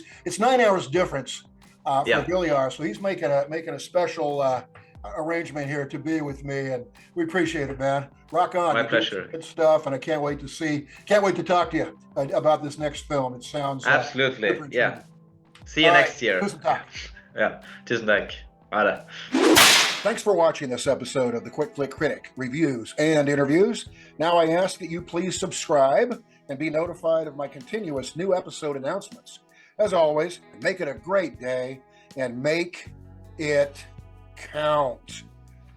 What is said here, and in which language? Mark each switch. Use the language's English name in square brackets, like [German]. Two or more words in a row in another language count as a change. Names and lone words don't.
[English] It's 9 hours difference for Viljar, so he's making a special arrangement here to be with me, and we appreciate it, man. Rock on. My pleasure. Good stuff, and I can't wait to talk to you about this next film. It sounds absolutely See you next year. [Norwegian] Tusen takk. Yeah, tusen takk. Ha det. [English] Thanks for watching this episode of the Quick Flick Critic Reviews and Interviews. Now I ask that you please subscribe and be notified of my continuous new episode announcements. As always, make it a great day and make it count.